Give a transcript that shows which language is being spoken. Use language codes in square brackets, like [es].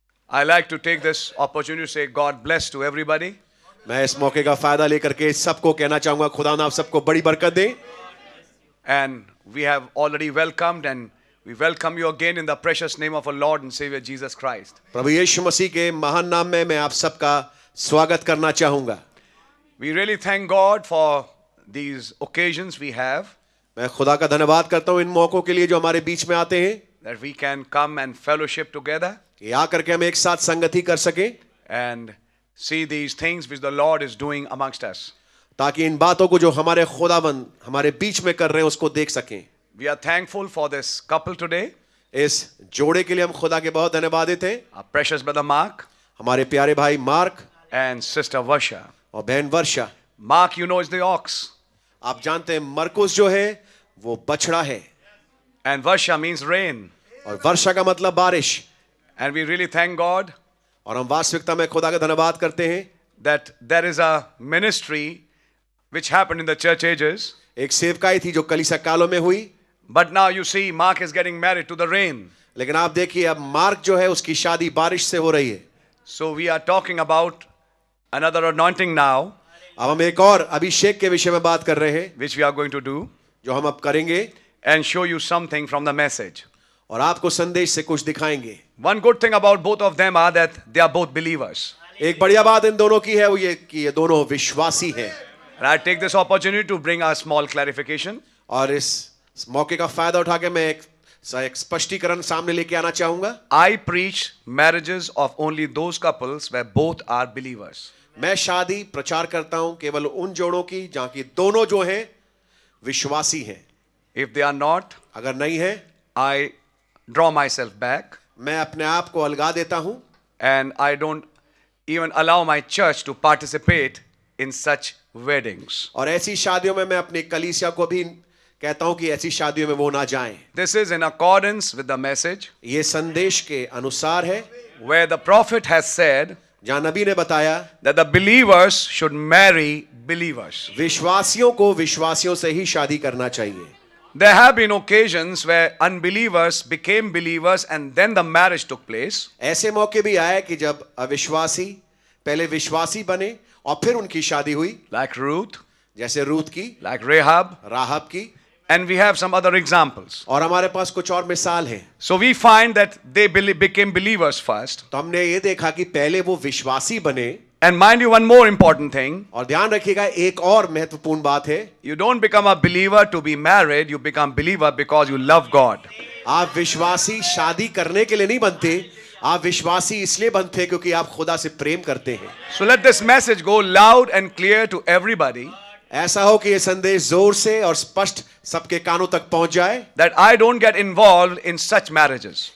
[en] I like to take this opportunity to say God bless to everybody. [hi] मैं इस मौके का फायदा लेकर के सबको कहना चाहूंगा, खुदा ना आप सबको बड़ी बरकत दे। [en] And we have already welcomed, and we welcome you again in the precious name of our Lord and Savior Jesus Christ. [hi] प्रभु यीशु मसीह के महान नाम में मैं आप सबका स्वागत करना चाहूंगा। [en] We really thank God for these occasions we have, [hi] मैं खुदा का धन्यवाद करता हूं इन मौकों के लिए जो हमारे बीच में आते हैं, [en] that we can come and fellowship together [hi] कि आकर के हम एक साथ संगति कर सकें, [en] and see these things which the Lord is doing amongst us. [hi] ताकि इन बातों को जो हमारे खुदाबंद हमारे बीच में कर रहे हैं उसको देख सकें। [en] We are thankful for this couple today, [hi] इस जोड़े के लिए हम खुदा के बहुत धन्यवादित हैं। [en] our precious brother Mark [hi] हमारे प्यारे भाई मार्क [en] and sister Varsha. [hi] और बहन वर्षा। [en] Mark, you know, is the ox, [hi] आप जानते हैं मरकुस जो है वो बछड़ा है, [en] and Varsha means rain. [hi] और वर्षा का मतलब बारिश। [en] And we really thank God [hi] और हम वास्तविकता में खुदा का धन्यवाद करते हैं [en] that there is a ministry which happened in the church ages, [hi] एक सेवकाई थी जो कलीसिया कालों में हुई, [en] but now you see Mark is getting married to the rain. [hi] लेकिन आप देखिए अब मार्क जो है उसकी शादी बारिश से हो रही है। [en] So we are talking about another anointing now, [hi] अब हम एक और अभिषेक के विषय में बात कर रहे हैं [en] which we are going to do [hi] जो हम अब करेंगे, [en] and show you something from the message. [hi] और आपको संदेश से कुछ दिखाएंगे। [en] One good thing about both of them are that they are both believers. [hi] एक बढ़िया बात इन दोनों की है वो ये कि ये दोनों विश्वासी हैं। [en] And I take this opportunity to bring a small clarification. [hi] और इस मौके का फायदा उठा के मैं एक स्पष्टीकरण सामने लेके आना चाहूंगा। [en] I preach marriages of only those couples where both are believers. [hi] मैं शादी प्रचार करता हूं केवल उन जोड़ों की जहां की दोनों जो हैं विश्वासी हैं। [en] If they are not, [hi] अगर नहीं है, [en] I draw myself back [hi] मैं अपने आप को अलगा देता हूं [en] and I don't even allow my church to participate in such weddings. [hi] और ऐसी शादियों में मैं अपनी कलीसिया को भी कहता हूं कि ऐसी शादियों में वो ना जाएं। [en] This is in accordance with the message [hi] ये संदेश के अनुसार है, [en] where the prophet has said [hi] जहां नबी ने बताया [en] that the believers should marry believers. [hi] विश्वासियों को विश्वासियों से ही शादी करना चाहिए। [en] There have been occasions where unbelievers became believers and then the marriage took place. [hi] ऐसे मौके भी आए कि जब अविश्वासी पहले विश्वासी बने और फिर उनकी शादी हुई, [en] Like Ruth, [hi] जैसे रूत की, [en] like Rahab, [hi] राहब की, [en] and we have some other examples. [hi] और हमारे पास कुछ और मिसाल हैं। [en] So we find that they became believers first. [hi] तो हमने ये देखा कि पहले वो विश्वासी बने। [en] And mind you, one more important thing. [hi] और ध्यान रखिएगा, एक और महत्वपूर्ण बात है, [en] You don't become a believer to be married, you become believer because you love God. [hi] आप विश्वासी शादी करने के लिए नहीं बनते, आप विश्वासी इसलिए बनते क्योंकि आप खुदा से प्रेम करते हैं। [en] So let this message go loud and clear to everybody [hi] ऐसा हो कि ये संदेश जोर से और स्पष्ट सबके कानों तक पहुंच जाए [en] that I don't get involved in such marriages.